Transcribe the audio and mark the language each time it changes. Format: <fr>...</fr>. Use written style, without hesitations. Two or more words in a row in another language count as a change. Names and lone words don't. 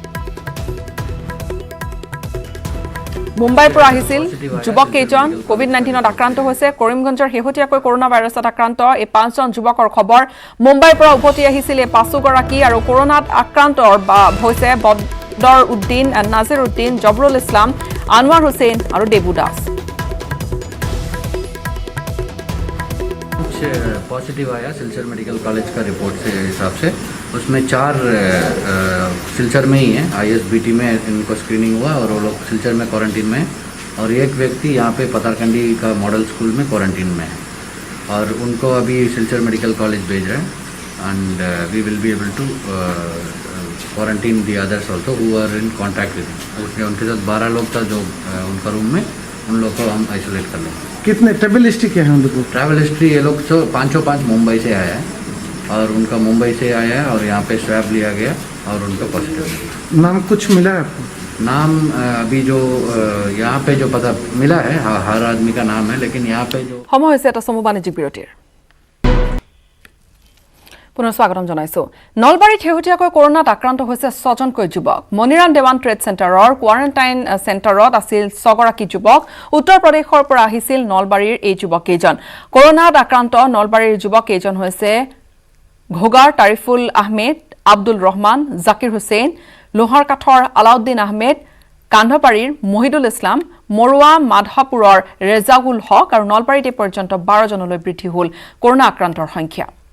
<as>মুম্বাইৰ পৰা আহিছিল যুৱক কেইজন কোভিড-19ত আক্ৰান্ত হৈছে কৰিমগঞ্জৰ শেহতীয়াকৈ কৰোনা ভাইৰাছত আক্ৰান্ত এই 5 জন যুৱকৰ খবৰ মুম্বাইৰ পৰা উভতি আহিছিল এই 5 গৰাকী আৰু কৰোনাত আক্ৰান্ত হৈছে বদৰুদ্দিন নাজিৰুদ্দিন জবৰুল ইছলাম আনোৱাৰ হুছেইন আৰু দেবু দাস</as> <hi>पॉजिटिव आया सिलचर मेडिकल कॉलेज का रिपोर्ट से हिसाब से उसमें 4 सिलचर में ही हैं ISBT में इनको स्क्रीनिंग हुआ और वो लोग सिलचर में क्वारंटीन में और एक व्यक्ति यहाँ पे पतारकंडी का मॉडल स्कूल में क्वारंटीन में है और उनको अभी सिलचर मेडिकल कॉलेज भेज रहे हैं</hi> <en>and we will be able to quarantine the others also who are in contact with</en> <hi>उनके साथ 12 लोग था जो उनका रूम में उन लोग को हम आइसोलेट कर लेंगे कितने</hi> <en>travel history</en> <hi>क्या है उन लोगों</hi> <en>travel history</en> <hi>ये लोग तो 5 मुंबई से आया है और उनका मुंबई से आया है और यहाँ पे स्वैब लिया गया और उनका पॉजिटिव नाम कुछ मिला है आपको नाम अभी जो यहाँ पे जो पता मिला है हर आदमी का नाम है लेकिन यहाँ पे जो</hi> <as>সময় হৈছে এটা সমু বাণিজ্যিক বিৰতিৰ পুনৰ স্বাগতম জনাইছো নলবাৰীত শেহতীয়াকৈ কৰোনাত আক্ৰান্ত হৈছে 6 জনকৈ যুৱক মনিৰাম দেৱান ট্ৰেড চেণ্টাৰৰ কোৱাৰেণ্টাইন চেণ্টাৰত আছিল 6 গৰাকী যুৱক উত্তৰ প্ৰদেশৰ পৰা আহিছিল নলবাৰীৰ এই যুৱক কেইজন কৰোনাত আক্ৰান্ত নলবাৰীৰ যুৱক কেইজন হৈছে ঘোগাৰ তাৰিফুল আহমেদ আব্দুল ৰহমান জাকিৰ হুছেইন লোহাৰ কাঠৰ আলাউদ্দিন আহমেদ কান্ধপাৰীৰ মহিদুল ইছলাম মৰুৱা মাধহাপুৰৰ ৰেজাউল হক আৰু নলবাৰীত পৰ্যন্ত 12 জনলৈ বৃদ্ধি হ'ল কৰোনা আক্ৰান্তৰ সংখ্যা</as>